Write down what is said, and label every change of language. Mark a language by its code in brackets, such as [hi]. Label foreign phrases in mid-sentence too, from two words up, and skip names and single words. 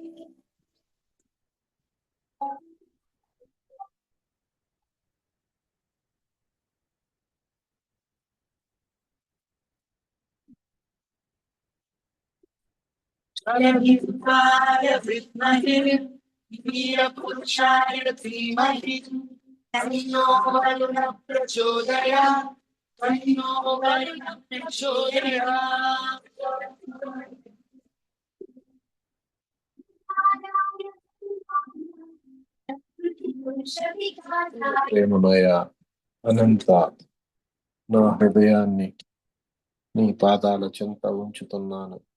[sa] जयभीमाय विद्महे वीरपुरुषाय धीमहि तन्नो वरुणः प्रचोदयात् तन्नो वरुणः प्रचोदयात् [te] ప్రేమమయ అనంత నా హృదయాన్ని నీ పాదాల చెంత ఉంచుతున్నాను.